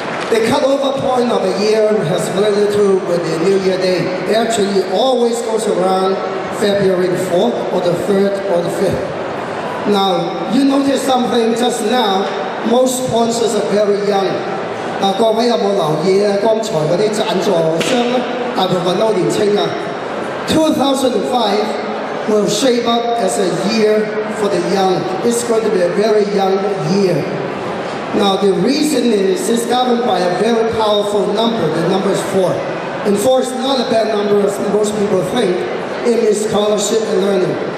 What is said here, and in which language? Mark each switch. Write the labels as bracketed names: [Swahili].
[English] The cutover point of the year has very little with the New Year Day. It actually always goes around February the 4th or the 3rd or the 5th. Now, you notice something just now, most sponsors are very young. [Cantonese] 各位有冇留意咧？剛才嗰啲贊助商咧，大部分都年青啊。 [English] 2005 will shape up as a year for the young. It's going to be a very young year. Now, the reason is it's governed by a very powerful number. The number is 4. And 4 is not a bad number as most people think. It means scholarship and learning.